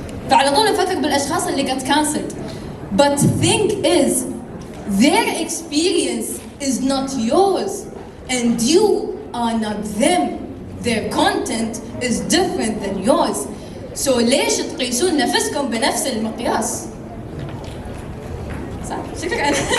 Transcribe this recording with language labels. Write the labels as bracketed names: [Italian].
[Arabic] فعلى طول نفكر بالاشخاص اللي [English] got cancelled. But thing is, their experience is not yours, and you are not them. Their content is different than yours. [Arabic] So ليش تقيسون نفسكم بنفس المقياس؟ صح؟ شكرا.